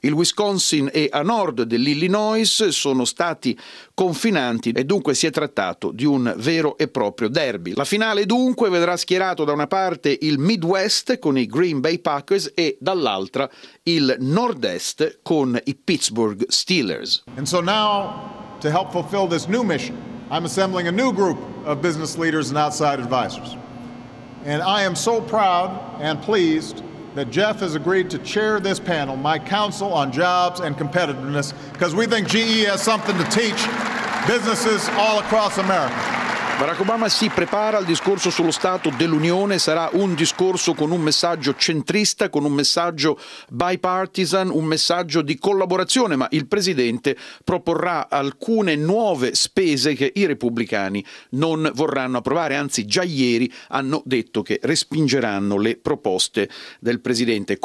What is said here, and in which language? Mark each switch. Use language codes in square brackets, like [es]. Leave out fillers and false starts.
[it] Il Wisconsin è a nord dell'Illinois, sono stati confinanti e dunque si è trattato di un vero e proprio derby. La finale dunque vedrà schierato da una parte il Midwest con i Green Bay Packers e dall'altra il Nord-Est con i Pittsburgh Steelers. [en] And so now, to help fulfill this new mission, I'm assembling a new group of business leaders and outside advisors. And I am so proud and pleased that Jeff has agreed to chair this panel, my council on jobs and competitiveness, because we think GE has something to teach businesses all across America. [it] Barack Obama si prepara al discorso sullo Stato dell'Unione, sarà un discorso con un messaggio centrista, con un messaggio bipartisan, un messaggio di collaborazione, ma il Presidente proporrà alcune nuove spese che i repubblicani non vorranno approvare, anzi già ieri hanno detto che respingeranno le proposte del Presidente.